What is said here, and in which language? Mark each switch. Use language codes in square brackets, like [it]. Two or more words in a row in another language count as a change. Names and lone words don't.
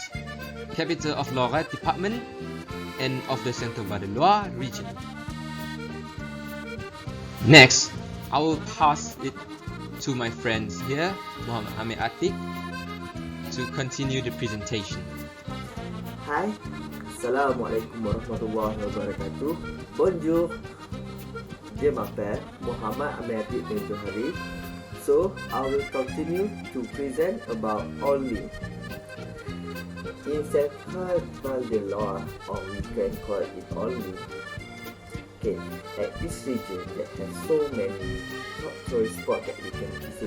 [en] Capital of Loire department and of the Centre-Val de Loire region. Next, I will pass it to my friends here, Muhammad Amir Atik, to continue the presentation. Hi, [ar] السلام عليكم ورحمة الله وبركاته. [fr] Bonjour, je m'appelle Muhammad Amir Atik bin Johari. [en] So, I will continue to present about Orly. In Centre-Val de Loire, or we can call it Orly. Okay, at this region that has so many top tourist spots that we can visit.